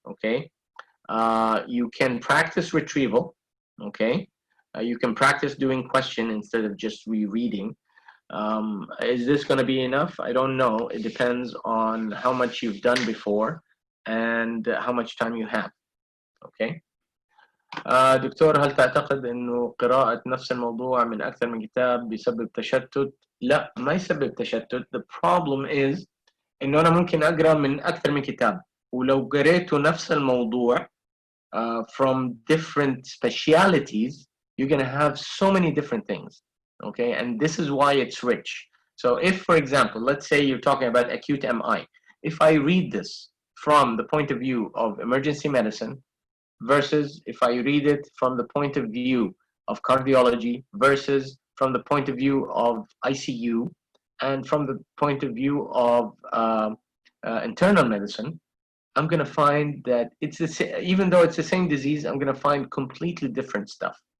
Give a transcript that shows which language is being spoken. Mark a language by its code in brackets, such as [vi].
[en] Okay, you can practice retrieval. Okay, you can practice doing question instead of just rereading. Is this going to be enough? I don't know. It depends on how much you've done before and how much time you have. Okay. [ar] دكتور، هل تعتقد انه قراءة نفس الموضوع من اكثر من كتاب بيسبب تشتت؟ لا، ما يسبب تشتت. [en] The problem is [ar] انه انا ممكن اقرا من اكثر من كتاب، ولو قريته نفس الموضوع [en] from different specialities, you're going to have so many different things. Okay, and this is why it's rich. So if, for example, let's say you're talking about acute MI, if I read this from the point of view of emergency medicine versus if I read it from the point of view of cardiology versus from the point of view of ICU and from the point of view of internal medicine, I'm going to find that it's even though it's the same disease, I'm going to find completely different stuff.